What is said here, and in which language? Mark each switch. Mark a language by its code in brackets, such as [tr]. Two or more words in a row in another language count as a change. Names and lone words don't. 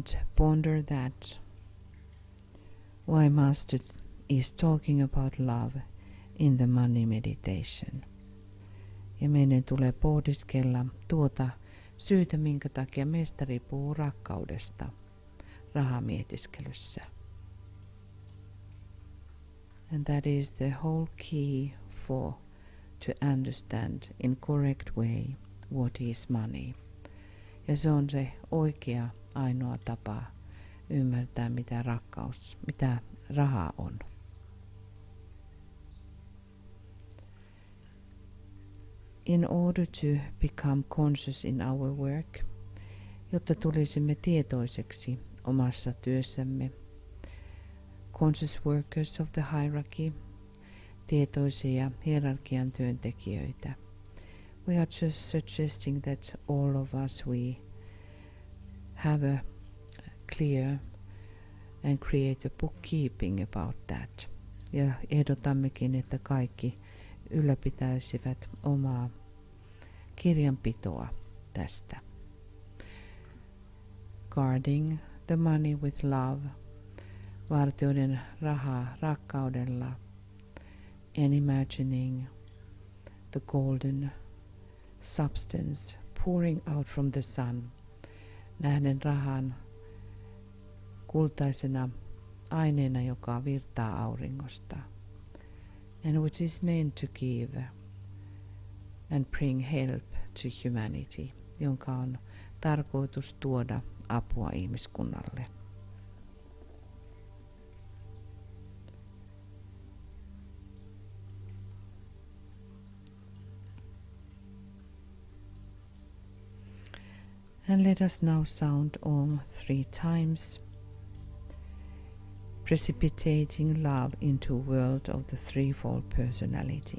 [en] ponder that why Master is talking about love in the money meditation. [fi] Ja meidän tulee pohdiskella tuota syytä, minkä takia mestari puhuu rakkaudesta rahamietiskelössä. [en] And that is the whole key for to understand in correct way what is money. [fi] Ja se on se oikea ainoa tapa ymmärtää, mitä raha on. [en] In order to become conscious in our work, [fi] jotta tulisimme tietoiseksi omassa työssämme, [en] conscious workers of the hierarchy, [fi] tietoisia hierarkian työntekijöitä, [en] we are just suggesting that all of us, we have a clear and create a bookkeeping about that. [fi] Ja ehdotammekin, että kaikki ylläpitäisivät omaa kirjanpitoa tästä. [en] Guarding the money with love, [fi] vartioiden rahaa rakkaudella, [en] and imagining the golden substance pouring out from the sun, [fi] nähden rahan kultaisena aineena, joka virtaa auringosta, [en] and which is meant to give and bring help to humanity, [fi] jonka on tarkoitus tuoda apua ihmiskunnalle. [en] And let us now sound Om 3 times, precipitating love into a world of the threefold personality.